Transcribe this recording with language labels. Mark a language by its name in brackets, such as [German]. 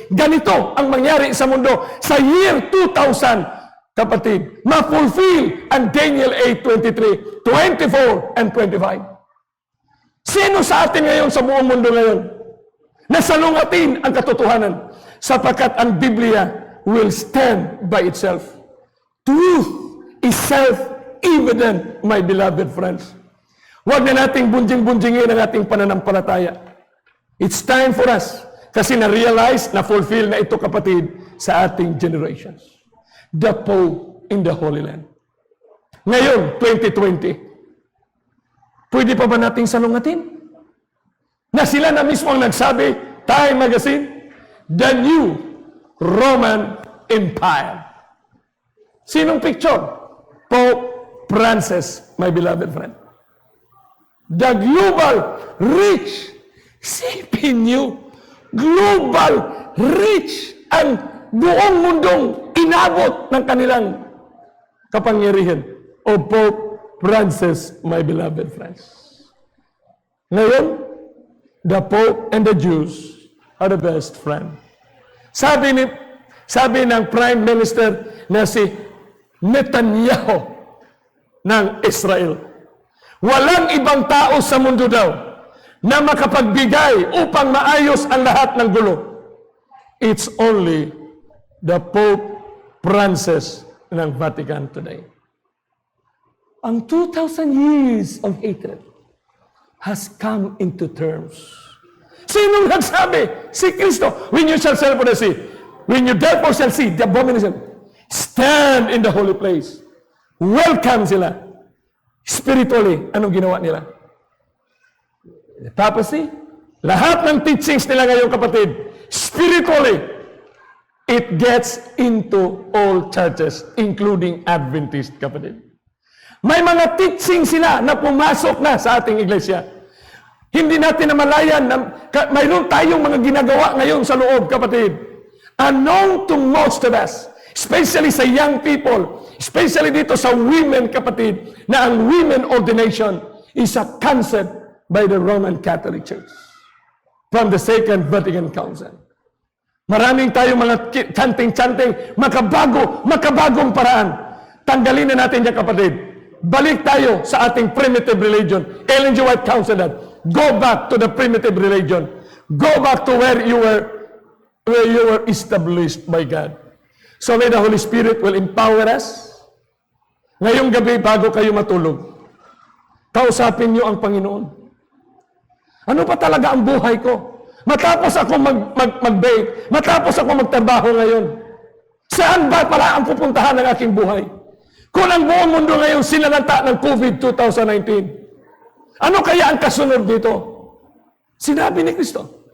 [Filipino] Ganito ang mangyari sa mundo sa year 2000. Kapatid, ma-fulfill ang Daniel 8:23, 24 and 25. Sino sa atin ngayon sa buong mundo ngayon na salungatin ang katotohanan? Sapagkat ang Biblia [English] will stand by itself. Truth is self-evident, my beloved friends. [Filipino] Huwag na nating bunjing-bunjingin ang ating pananampalataya. [English] It's time for us [Filipino] Kasi na-realize, na-fulfill na ito kapatid sa ating generations. [English] The Pope in the Holy Land. [Filipino] Ngayon, 2020, pwede pa ba nating salungatin? Na sila na mismo ang nagsabi, Time Magazine, [English] the new Roman Empire. [Filipino] Sinong picture? [English] Pope Francis, my beloved friend. The global reach. [Filipino] Sipin niyo, global reach ang buong mundong inabot ng kanilang kapangyarihan. [English] O Pope Francis, my beloved friends. Ngayon, the Pope and the Jews are the best friend. [Filipino] Sabi ng Prime Minister na si Netanyahu ng Israel, walang ibang tao sa mundo daw na makapagbigay upang maayos ang lahat ng gulo. [English] It's only the Pope Francis ng Vatican today. Ang 2,000 years of hatred has come into terms. [Filipino] Sinong nagsabi? Si Kristo. [English] When you shall sail for the sea, when you therefore shall see the abomination, stand in the holy place. [Filipino] Welcome sila. Spiritually, anong ginawa nila? Tapos lahat ng teachings nila ngayon kapatid, [English] spiritually, it gets into all churches, including Adventist kapatid. [Filipino] May mga teaching sila na pumasok na sa ating iglesia. Hindi natin namalayan na mayroon tayong mga ginagawa ngayon sa loob, kapatid. [English] Unknown to most of us, especially sa young people, especially dito sa women, kapatid, na ang women ordination is a concept by the Roman Catholic Church from the Second Vatican Council. [Filipino] Maraming tayong mga chanting-chanting, makabagong paraan. Tanggalin na natin yan, kapatid. Balik tayo sa ating primitive religion. [English] Ellen G. White counseled that. Go back to the primitive religion. Go back to where you were established by God. So may the Holy Spirit will empower us. [Filipino] Ngayong gabi, bago kayo matulog, kausapin niyo ang Panginoon. Ano pa talaga ang buhay ko? Matapos ako mag-bake, matapos ako magtrabaho ngayon, saan ba pala ang pupuntahan ng aking buhay? Kung ang buong mundo ngayon sinalanta ng COVID 2019, ano kaya ang kasunod dito? Sinabi ni Kristo.